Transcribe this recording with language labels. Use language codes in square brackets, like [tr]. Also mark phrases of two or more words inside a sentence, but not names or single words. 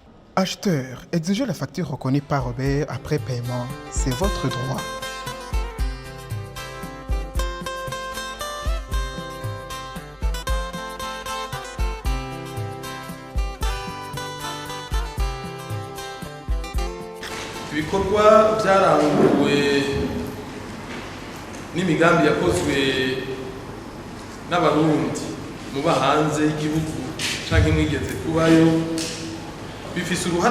[fr] Acheteur, exigez la facture reconnue par Robert après paiement. C'est votre droit. [rn] Ibikorwa byaranguwe n'imigambi yakozwe n'abarundi muba hanze y'igihugu canke mwigeze kubayo bifise uruhara